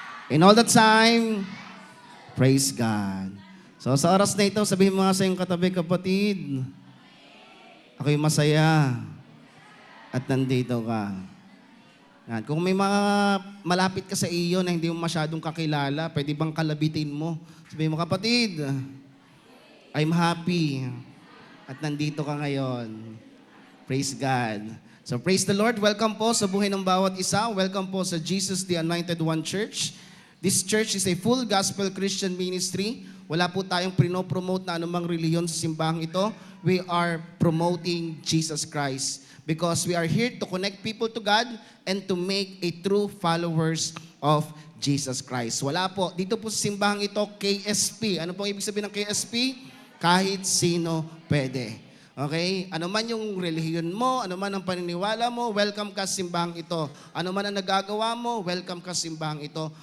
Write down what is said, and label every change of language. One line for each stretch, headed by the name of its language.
English: In all the time, praise God.
Filipino: So sa oras na ito, sabihin mo nga sa iyong katabi, kapatid, ako'y masaya at nandito ka. Yan. Kung may mga malapit ka sa iyo na hindi mo masyadong kakilala, pwede bang kalabitin mo? Sabihin mo, kapatid,
English: I'm happy
Filipino: at nandito ka ngayon.
English: Praise God. So praise the Lord.
Filipino: Welcome po sa buhay ng bawat isa. Welcome po sa Jesus the Anointed One Church.
English: This church is a full gospel Christian ministry.
Filipino: Wala po tayong pinopromote na anumang reliyon sa simbahang ito.
English: We are promoting Jesus Christ because we are here to connect people to God and to make a true followers of Jesus Christ.
Filipino: Wala po. Dito po sa simbahang ito, KSP. Ano pong ibig sabihin ng KSP? Kahit sino pwede. Okay? Ano man yung relihiyon mo, ano man ang paniniwala mo, welcome ka sa simbahang ito. Ano man ang nagagawa mo, welcome ka sa simbahang ito.